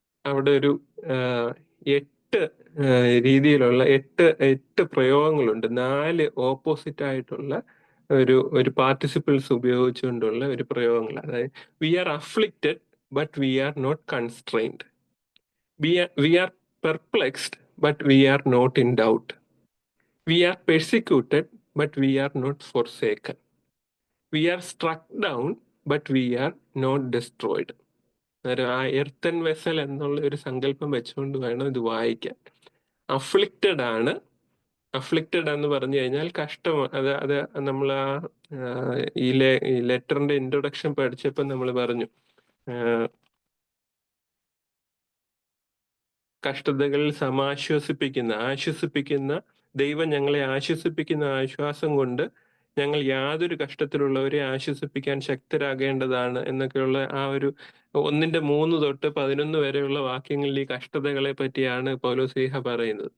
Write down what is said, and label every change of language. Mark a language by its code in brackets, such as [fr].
[ml] അവിടെ ഒരു 8 രീതിയിലുള്ള 8 പ്രയോഗങ്ങളുണ്ട്. 4 ഓപ്പോസിറ്റ് ആയിട്ടുള്ള ഒരു പാർട്ടിസിപ്പിൾസ് ഉപയോഗിച്ചുകൊണ്ടുള്ള ഒരു പ്രയോഗങ്ങൾ. അതായത് [en] We are afflicted but we are not constrained, we are perplexed but we are not in doubt, We are persecuted, but we are not forsaken. We are struck down, but we are not destroyed. [ml] ആ earthen vessel എന്നുള്ള ഒരു സങ്കല്പം വെച്ചുകൊണ്ട് വേണം ഇത് വായിക്കാൻ. Afflicted ആണ്. Afflicted എന്ന് പറഞ്ഞു കഴിഞ്ഞാൽ കഷ്ടം. അത് നമ്മൾ ഈ ലെറ്ററിന്റെ ഇൻട്രൊഡക്ഷൻ പഠിച്ചപ്പോൾ നമ്മൾ പറഞ്ഞു കഷ്ടതകളിൽ ആശ്വസിപ്പിക്കുന്ന ദൈവം ഞങ്ങളെ ആശ്വസിപ്പിക്കുന്ന ആശ്വാസം കൊണ്ട് ഞങ്ങൾ യാതൊരു കഷ്ടത്തിലുള്ളവരെ ആശ്വസിപ്പിക്കാൻ ശക്തരാകേണ്ടതാണ് എന്നൊക്കെയുള്ള ആ ഒരു 1:3 തൊട്ട് 11 വരെയുള്ള വാക്യങ്ങളിൽ ഈ കഷ്ടതകളെ പറ്റിയാണ് പൗലോസ്ലീഹ പറയുന്നത്.